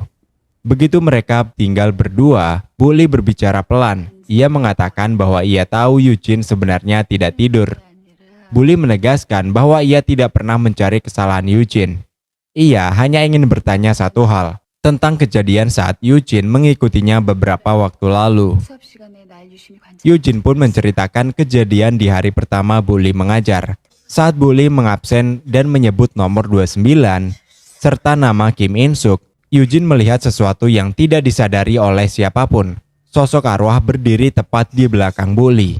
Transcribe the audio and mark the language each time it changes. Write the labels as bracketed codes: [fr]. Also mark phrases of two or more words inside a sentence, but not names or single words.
[id] Begitu mereka tinggal berdua, Bu Li berbicara pelan. Ia mengatakan bahwa ia tahu Eugene sebenarnya tidak tidur. Bu Li menegaskan bahwa ia tidak pernah mencari kesalahan Eugene. Ia hanya ingin bertanya satu hal, tentang kejadian saat Eugene mengikutinya beberapa waktu lalu. [ko] 수업 시간에 날 유심히 관찰. [id] Eugene pun menceritakan kejadian di hari pertama Bu Li mengajar. Saat Bu Li mengabsen dan menyebut nomor 29, serta nama Kim In-suk, Eugene melihat sesuatu yang tidak disadari oleh siapapun. Sosok arwah berdiri tepat di belakang Bu Li.